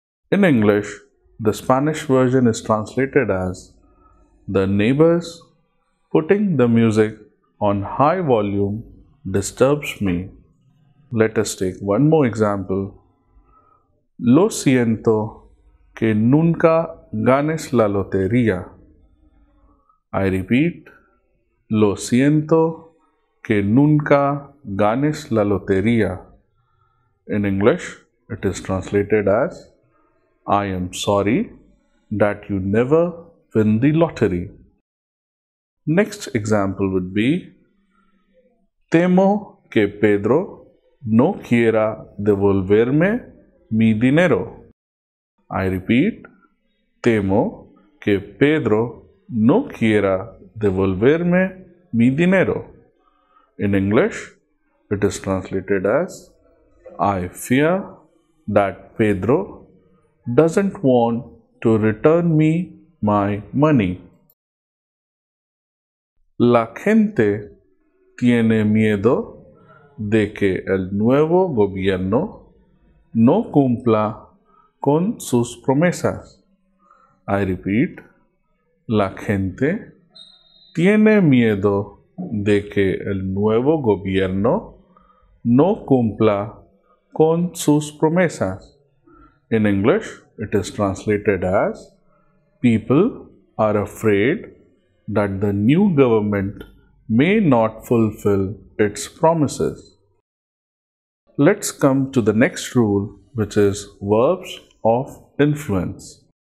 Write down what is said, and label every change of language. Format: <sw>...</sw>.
<en>In English, the Spanish version is translated as the neighbors putting the music on high volume disturbs me. Let us take one more example.</en> <es>Lo siento que nunca ganes la lotería.</es> <en>I repeat,</en> <es>lo siento que nunca ganes la lotería.</es> <en>In English, it is translated as I am sorry that you never win the lottery. Next example would be</en> <es>temo que Pedro no quiera devolverme mi dinero.</es> <en>I repeat,</en> <es>temo que Pedro no quiera devolverme mi dinero.</es> <en>In English, it is translated as I fear that Pedro doesn't want to return me my money.</en> <es>La gente tiene miedo de que el nuevo gobierno no cumpla con sus promesas.</es> <en>I repeat,</en> <es>la gente tiene miedo de que el nuevo gobierno no cumpla con sus promesas.</es> <en>In English, it is translated as people are afraid that the new government may not fulfill its promises. Let's come to the next rule, which is verbs of influence.</en>